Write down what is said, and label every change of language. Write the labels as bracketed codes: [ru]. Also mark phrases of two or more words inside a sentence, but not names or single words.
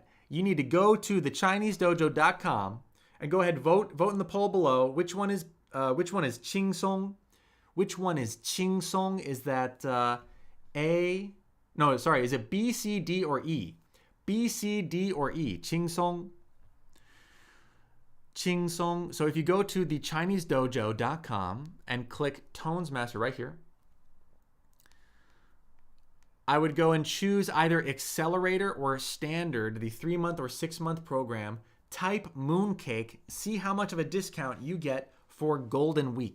[en] You need to go to thechinesedojo.com and go ahead and vote in the poll below. Which one is Qingsong? Which one is Qingsong? Is that A? No, sorry. Is it B, C, D, or E? B, C, D, or E? Qingsong. Qingsong. So if you go to thechinesedojo.com and click Tones Master right here, I would go and choose either Accelerator or Standard, the 3-month or 6-month program. Type Mooncake, see how much of a discount you get for Golden Week.